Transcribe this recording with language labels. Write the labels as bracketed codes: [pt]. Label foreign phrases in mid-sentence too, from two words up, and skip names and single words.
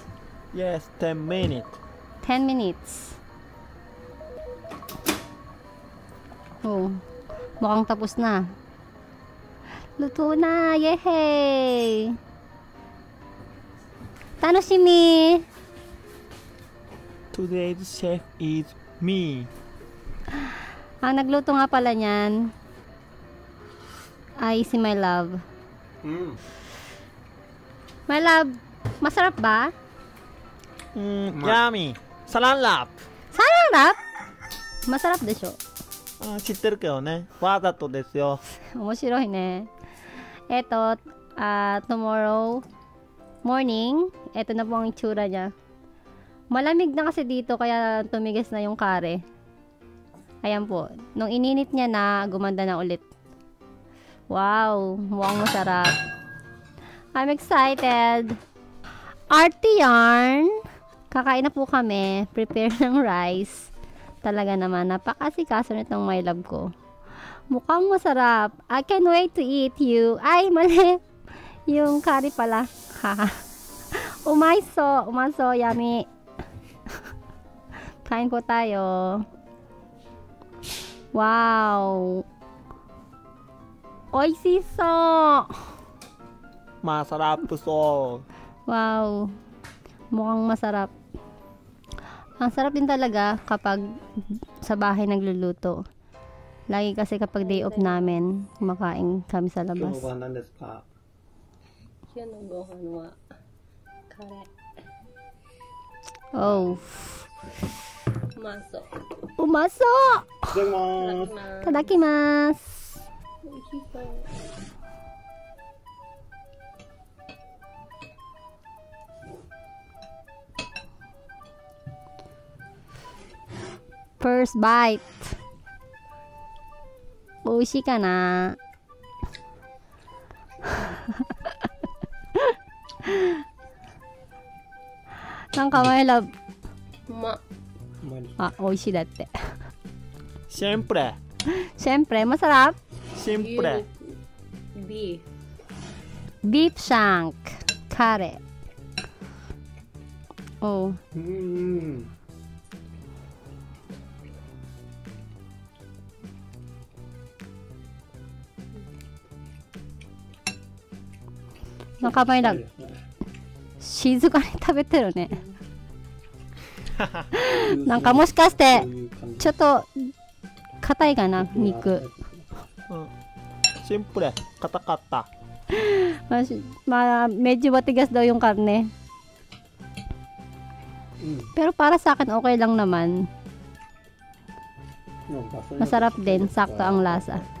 [en] Yes, 10 minutes. [tl] 10 minutes. Oh, mukhang tapos na. Luto na! Yehey! [ja] Tanoshimi! [en] Today's chef is me. [tl] Ang nagluto nga pala niyan ay si My Love. My love, masarap ba? Yummy. Sarap. Sarap? Masarap desho. [ja] 知ってるけどね。わざとですよ。面白いね。 [en] Tomorrow morning, [tl] eto na po ang itsura niya. Malamig na kasi dito kaya tumigas na yung kare. Ayan po. Nung ininit niya na, gumanda na ulit. Wow, mukhang masarap. [en] I'm excited. [tl] Arty yarn. Kakain na po kami. Prepare ng rice. Talaga naman, napakasikaso nitong My Love ko. Mukhang masarap. [en] I can't wait to eat you. [tl] Ay, mali. Yung curry pala. Umaso, yummy. Kain po tayo. Wow. [ja] Oishiso! [tl] Masarap so. Wow. Mukhang masarap. Ang sarap din talaga kapag sa bahay nagluluto. Lagi kasi kapag day off namin, kumakain kami sa [ja] 今日の [tl] labas. [ja] ご飯何ですか？今日のご飯はカレー。 Oh. うまそう。 Umaso! いただきまーす。 Tadakimasu. 美味しそう。 [en] First bite. [ja] 美味しいかな？なんか前ら、うまっ。あ、美味しいだって。 [tl] Siyempre. Siyempre, masarap. Siyempre. Beef. [en] Beef shank. [tl] Kare. Oh. Mm. Nakamay lang. 静かに食べてるね。なんかもしかしてちょっと硬いかな、肉。 Siyempre. Kata-kata. Medyo matigas daw yung karne. Pero para sa akin okay lang naman. Masarap din, sakto ang lasa.